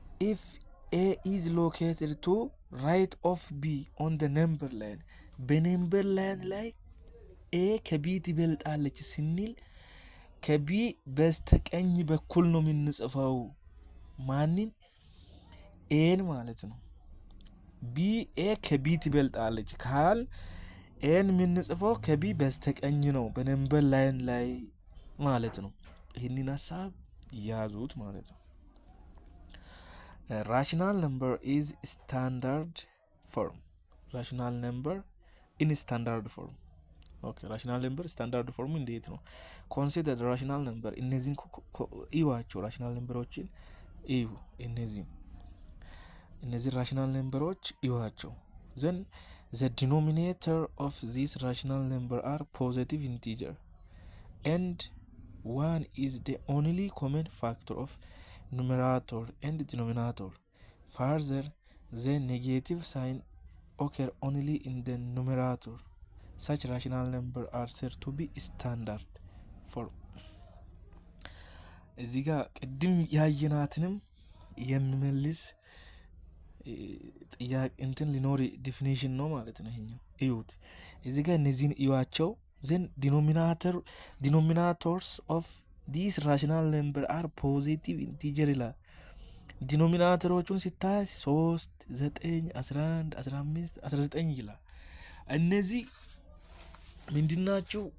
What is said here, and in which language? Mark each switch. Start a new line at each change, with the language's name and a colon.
English: if A is located to right of B on the number line
Amharic: በነምበር ላይን ላይ A ከቢ ትበልጣለች ስንል ከቢ በስተቀኝ በኩል ነው የምንጽፈው ማንን ኤን ማለት ነው። ቢ ኤ ከቢ ትበልጣለች ካል ኤን የምንጽፈው ከቢ በስተቀኝ ነው በነምበር ላይን ላይ ማለት ነው። ይህንን ሀሳብ ያዙት ማለት ነው።
English: rational number is standard form rational number in standard form okay rational number standard form
Amharic: እንዴት ነው?
English: consider the rational number
Amharic: እነዚህን ይዋቸው rational numberዎችን እዩ እነዚህ rational numberዎች ይዋቸው
English: then the denominator of this rational number are positive integer and 1 is the only common factor of numerator and denominator. Further, the negative sign occur only in the numerator. Such rational number are said to be standard form.
Amharic: እዚህ ጋር ቅድም ያየናትንም የሚመልስ ጥያቄ እንትን ሊኖር ዲፊኒሽን ነው ማለት ነው። ይሄኛው እዩት እዚህ ጋር እነዚህን እዩዋቸው
English: then denominators of these rational number are positive integer
Amharic: ይላል። ዲኖሚናተሮቹን ሲታይ 3 9 11 15 19 ይላል። እነዚህ ምንድናቸው?